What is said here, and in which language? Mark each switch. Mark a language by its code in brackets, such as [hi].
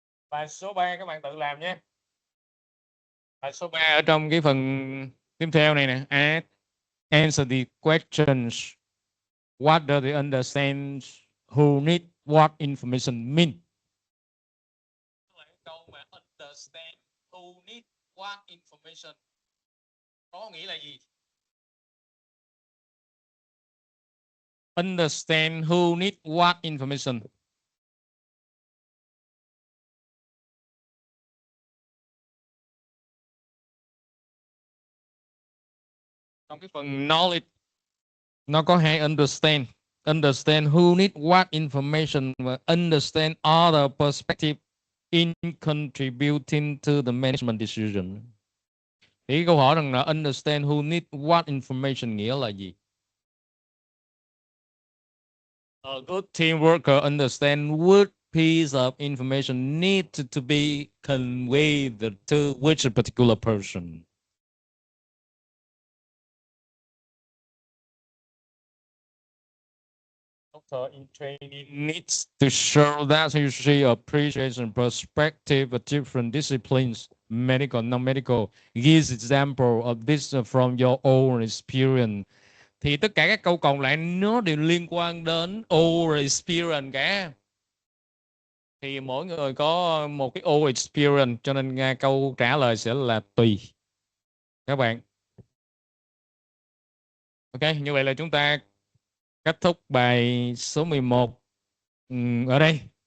[vi] Bài số 3 các bạn tự làm nhé. Bài số 3 ở trong cái phần tiếp theo này nè. [en] Answer the questions. What does the understand who need what information mean? [vi] Câu mà [en] understand who need what information [vi] có nghĩa là gì? [en] Understand who need what information. [vi] Trong cái phần knowledge nó có hai understand. [en] Understand who need what information và understand other perspective in contributing to the management decision. [vi] Thì câu hỏi rằng là [en] understand who need what information [vi] nghĩa là gì? [en] A good team worker understand what piece of information need to be conveyed to which particular person. Doctor in training needs to show that he appreciates and perspective of different disciplines, medical, non-medical. Gives example of this from your own experience. [vi] Thì tất cả các câu còn lại nó đều liên quan đến [en] own experience [vi] cả. Thì mỗi người có một cái [en] own experience, [vi] cho nên câu trả lời sẽ là tùy các bạn. Ok, như vậy là chúng ta kết thúc bài số 11 ở đây.